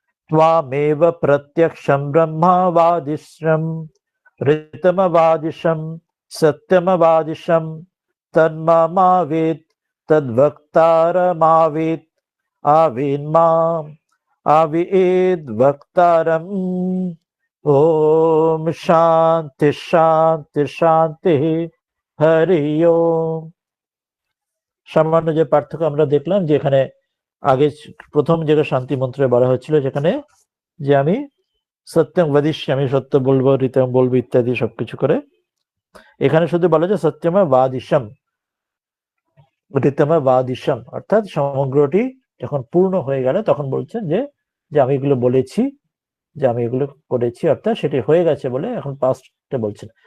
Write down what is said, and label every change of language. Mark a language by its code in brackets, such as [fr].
[sa] त्वामेव प्रत्यक्षं ब्रह्मवादिशं ऋतमवादिशं सत्यमवादिशं तन्मावेत् तद्वक्तारमावेत् आवेन्माम् आवेद्वक्तारम्। ओम शांति शांति शांति हरि ओम। [bn] সামান্য যে পার্থক্য আমরা দেখলাম, যে এখানে আগে প্রথম যে শান্তি মন্ত্রে বলা হচ্ছিল যেখানে যে আমি সত্যম বদিষ্যামি, সত্য বলবো, ঋতম বলবো ইত্যাদি সবকিছু করে, এখানে শুধু বলা যায় সত্যমা বাদিশম ঋতমা বাদিশম, অর্থাৎ সমগ্রটি যখন পূর্ণ হয়ে গেল তখন বলছেন যে যে আমি এগুলো বলেছি, যে আমি এগুলো করেছি, অর্থাৎ সেটি হয়ে গেছে বলে এখন পাস্টে বলছেন।